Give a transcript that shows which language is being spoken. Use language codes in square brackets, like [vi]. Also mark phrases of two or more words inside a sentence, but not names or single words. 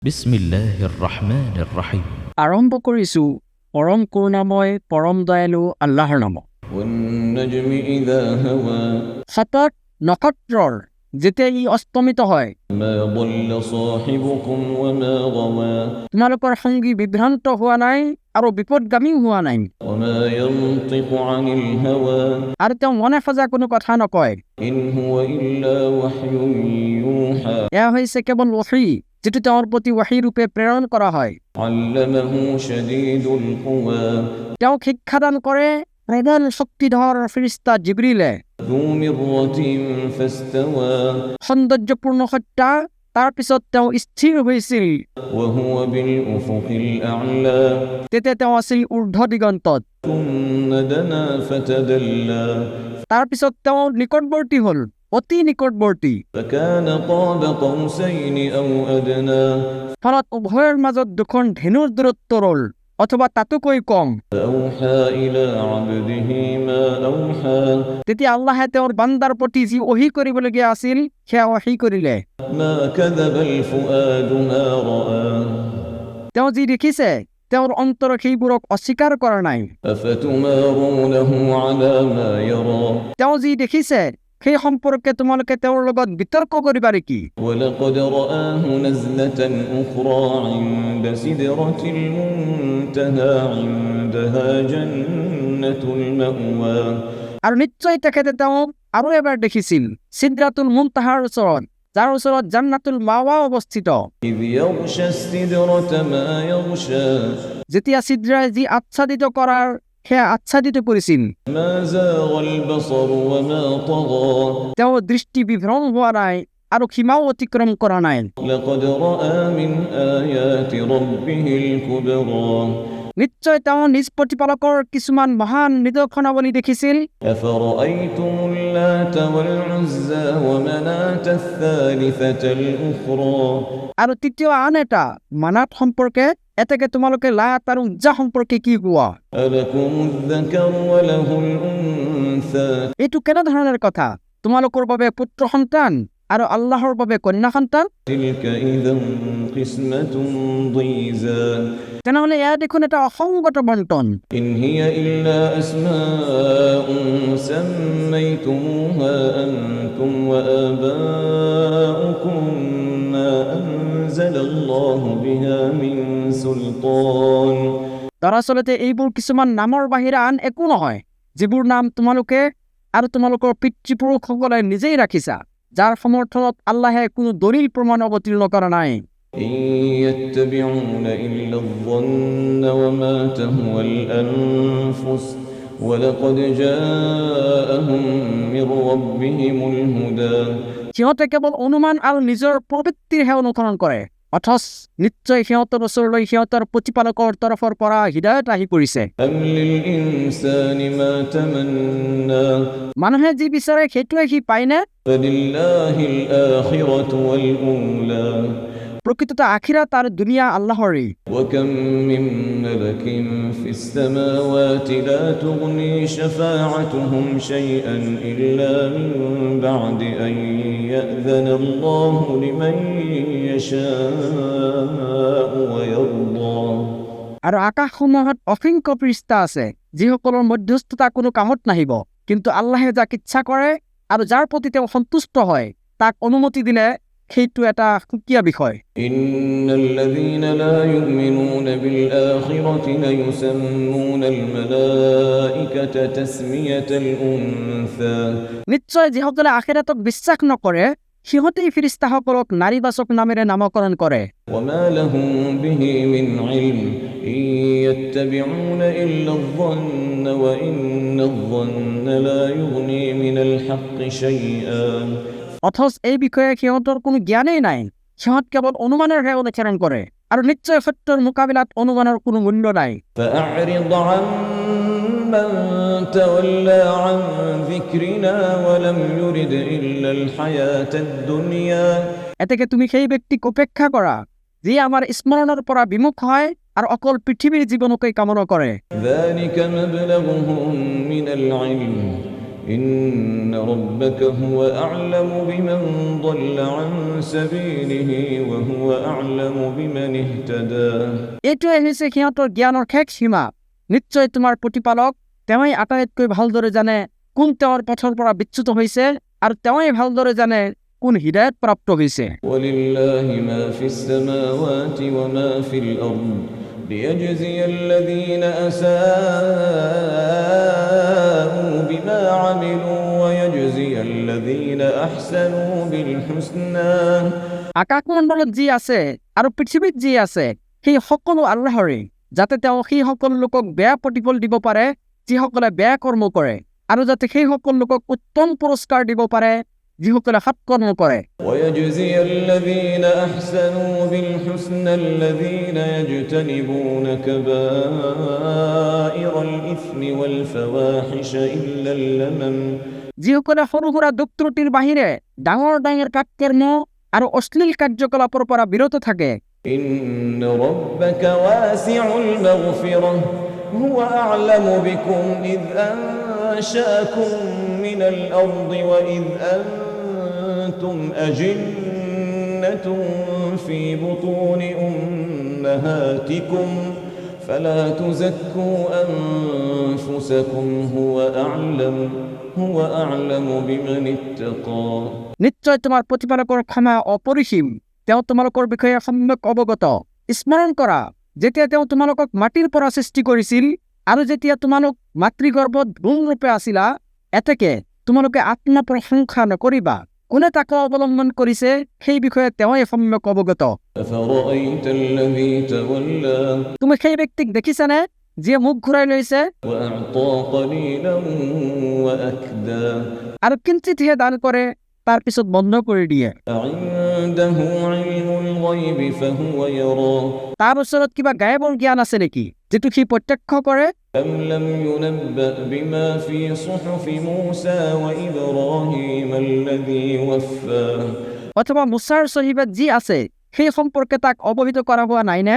[ar] بسم الله الرحمن الرحيم. [as] আৰম্ভ কৰিছোঁ পৰম কৰুণাময় পৰম দয়ালু আল্লাহৰ নামত। [ar] والنجم إذا هوى [as] সতত নক্ষত্ৰৰ যেতিয়া ই অস্তমিত হয়, [ar] ما ضل صاحبكم وما غوى [as] তোমালোকৰ সংগী বিভ্ৰান্ত হোৱা নাই আৰু বিপদগামী হোৱা নাই। [ar] وما ينطق عن الهوى [as] আৰু তেওঁ মনে সজা কোনো কথা নকয়। [ar] إن هو إلا وحي يوحى [as] এয়া হৈছে কেৱল ৱহী, যিটো তেওঁৰ প্ৰতি ৱহী ৰূপে প্ৰেৰণ কৰা হয়। [ar] علمه شديد القوى [as] তেওঁক শিক্ষাদান কৰে প্ৰধান শক্তিধৰ ফেৰেশতা জিবৰিলে। [ar] ذو مرة فاستوى [as] সৌন্দৰ্যপূৰ্ণ সত্তা, তাৰ পিছত তেওঁ স্থিৰ হৈছিল। [ar] وهو بالأفق الأعلى [as] তেতিয়া তেওঁ আছিল ঊৰ্ধ্ব দিগন্তত। [ar] ثم دنا فتدلى [as] তাৰ পিছত তেওঁ নিকটৱৰ্তী হ'ল, অতি নিকটৱৰ্তী। [ar] فكان قاب قوسين أو أدنى [as] ফলত উভয়ৰ মাজত দুখন ধেনুৰ দূৰত্ব ৰ'ল, অথবা তাতোকৈ কম। [ar] فأوحى إلى عبده ما أوحى [as] তেতিয়া আল্লাহে তেওঁৰ বান্দাৰ প্ৰতি যি ৱহী কৰিবলগীয়া আছিল সেয়া ৱহী কৰিলে। [ar] ما كذب الفؤاد ما رأى [as] তেওঁ যি দেখিছে তেওঁৰ অন্তৰত সেইবোৰক অস্বীকাৰ কৰা নাই। [ar] أفتمارونه على ما يرى [as] তেওঁ যি দেখিছে সেই সম্পৰ্কে তোমালোকে তেওঁৰ লগত বিতৰ্ক কৰিবা নেকি? [ar] ولقد رآه نزلة أخرى عند سدرة المنتهى عندها جنة المأوى [as] আৰু নিশ্চয় তেখেতে তেওঁক আৰু এবাৰ দেখিছিল ছিদৰাতুল মুনতাহাৰ ওচৰত, যাৰ ওচৰত জান্নাতুল মাৱা অৱস্থিত। [ar] إذ يغشى السدرة ما يغشى [as] যেতিয়া ছিদ্ৰাই যি আচ্ছাদিত কৰাৰ সেয়া আচ্ছাদিত কৰিছিল, [ar] ما زاغ البصر وما طغى [as] তেওঁ দৃষ্টি বিভ্ৰম হোৱা নাই আৰু সীমাও অতিক্ৰম কৰা নাই। [ar] لقد رأى من آيات ربه الكبرى [as] নিশ্চয় তেওঁ নিজ প্ৰতিপালকৰ কিছুমান মহান নিদৰ্শনাৱলী দেখিছিল। [ar] أفرأيتم اللات والعزى ومناة الثالثة الأخرى [as] আৰু তৃতীয় আন এটা মানাত সম্পৰ্কে, এতেকে তোমালোকে লাত আৰু উজ্জা সম্পৰ্কে কি কোৱা? [ar] ألكم الذكر وله الأنثى [as] এইটো কেনেধৰণৰ কথা? তোমালোকৰ বাবে পুত্ৰ সন্তান আৰু আল্লাহৰ বাবে কন্যা সন্তান? [ar] تلك إذا قسمة ضيزى [as] তেনেহলে এয়া দেখোন এটা অসংগত বণ্টন। [ar] إن هي إلا أسماء سميتموها أنتم وآباؤكم ما أنزل الله بها من سلطان [as] দৰাচলতে এইবোৰ কিছুমান নামৰ বাহিৰে আন একো নহয়, যিবোৰ নাম তোমালোকে আৰু তোমালোকৰ পিতৃপুৰুষসকলে নিজেই ৰাখিছা, যাৰ সমৰ্থনত আল্লাহে কোনো দলিল প্ৰমাণ অৱতীৰ্ণ কৰা নাই। [ar] إن يتبعون إلا الظن وما تهوى الأنفس ولقد جاءهم من ربهم الهدى [as] সিহঁতে কেৱল অনুমান আৰু নিজৰ প্ৰবৃত্তিৰহে অনুসৰণ কৰে, অথচ নিশ্চয় সিহঁতৰ ওচৰলৈ সিহঁতৰ প্ৰতিপালকৰ তৰফৰ পৰা হিদায়ত আহি পৰিছে। [ar] أم للإنسان ما تمنى [as] মানুহে যি বিচাৰে সেইটোৱে সি পায়নে? [ar] فلله الآخرة والأولى [as] প্ৰকৃততে আখিৰাত আৰু দুনিয়া আল্লাহৰেই। [ar] وكم من ملك في السماوات لا تغني شفاعتهم شيئا إلا من بعد أن يأذن الله لمن يشاء ويرضى [as] আৰু আকাশসমূহত অসংখ্য পৃষ্ঠা আছে, যিসকলৰ মধ্যস্থতা কোনো কামত নাহিব, কিন্তু আল্লাহে যাক ইচ্ছা কৰে আৰু যাৰ প্ৰতি তেওঁ সন্তুষ্ট হয় তাক অনুমতি দিলে সেইটো এটা সুকীয়া বিষয়। [ar] إن الذين لا يؤمنون بالآخرة ليسمون الملائكة تسمية الأنثى [as] নিশ্চয় যিসকলে আখিৰাতক বিশ্বাস নকৰে সিহঁতেই ফেৰেশতাসকলক নাৰীবাচক নামেৰে নামকৰণ কৰে। [ar] وما لهم به من علم إن يتبعون إلا الظن وإن الظن لا يغني من الحق شيئا [as] অথচ এই বিষয়ে সিহঁতৰ কোনো জ্ঞানেই নাই, সিহঁত কেৱল অনুমানৰহে অনুসৰণ কৰে, আৰু নিশ্চয় সত্যৰ মোকাবিলাত অনুমানৰ কোনো মূল্য নাই। [ar] فأعرض عمن تولى عن ذكرنا ولم يرد إلا الحياة الدنيا [as] এতেকে তুমি সেই ব্যক্তিক উপেক্ষা কৰা যি আমাৰ স্মৰণৰ পৰা বিমুখ হয় আৰু অকল পৃথিৱীৰ জীৱনকৈ কামনা কৰে। [ar] ذلك مبلغهم من العلم إن ربك هو أعلم بمن ضل عن سبيله وهو أعلم بمن اهتدى [as] এইটোৱে হৈছে সিহঁতৰ জ্ঞানৰ শেষ সীমা। নিশ্চয় তোমাৰ প্ৰতিপালক তেওঁই আটাইতকৈ ভালদৰে জানে কোন তেওঁৰ পথৰ পৰা বিচ্যুত হৈছে আৰু তেওঁই ভালদৰে জানে কোন হিদায়ত প্ৰাপ্ত হৈছে। [ar] ولله ما في السماوات وما في الأرض ليجزي الذين أساءوا بما عملوا ويجزي الذين أحسنوا بالحسنى [as] আকাশমণ্ডলত যি আছে আৰু পৃথিৱীত যি আছে সেই সকলো আল্লাহৰে, যাতে তেওঁ সেই সকলো লোকক বেয়া প্ৰতিফল দিব পাৰে যিসকলে বেয়া কৰ্ম কৰে, আৰু যাতে সেই সকলো লোকক উত্তম পুৰস্কাৰ দিব পাৰে যিসকলে সৎ কৰ্ম কৰে। [ar] ويجزي الذين أحسنوا بالحسنى الذين يجتنبون كبائر الإثم والفواحش إلا اللمم [as] যিসকলে সৰু সুৰা দুখ ত্ৰুটিৰ বাহিৰে ডাঙৰ ডাঙৰ কাককৰ্ম আৰু অশ্লীল কাৰ্যকলাপৰ পৰা বিৰত থাকে। [ar] إن ربك واسع المغفرة هو أعلم بكم إذ أنشأكم من الأرض وإذ أنتم أجنة في بطون أمهاتكم فلا تزكوا أنفسكم هو أعلم بمن اتقى [as] নিশ্চয় তোমাৰ প্ৰতিপালকৰ ক্ষমা অপৰিসীম, তেওঁ তোমালোকৰ বিষয়ে সম্যক অৱগত। স্মৰণ কৰা যেতিয়া তেওঁ তোমালোকক মাটিৰ পৰা সৃষ্টি কৰিছিল আৰু যেতিয়া তোমালোক মাতৃগৰ্ভত ভ্ৰূণৰূপে আছিলা, এতেকে তোমালোকে আত্মপ্ৰশংসা নকৰিবা। কোনে তাক অৱলম্বন কৰিছে সেই বিষয়ে তেওঁই সম্যক অৱগত। [ar] أفرأيت الذي تولى [as] তুমি সেই ব্যক্তিক দেখিছানে যিয়ে মুখ ঘূৰাই লৈছে [ar] وأعطى قليلا وأكدى [as] আৰু কিঞ্চিতহে দান কৰে তাৰ পিছত বন্ধ কৰি দিয়ে। [ar] أعنده علم الغيب فهو يرى [as] তাৰ ওচৰত কিবা গায়বৰ জ্ঞান আছে নেকি যিটো সি প্ৰত্যক্ষ কৰে? [ar] أم لم ينبأ بما في صحف موسى وإبراهيم الذي وفى [as] অথবা মুছাৰ সহিফাত যি আছে সেই সম্পৰ্কে তাক অৱহিত কৰা হোৱা নাইনে?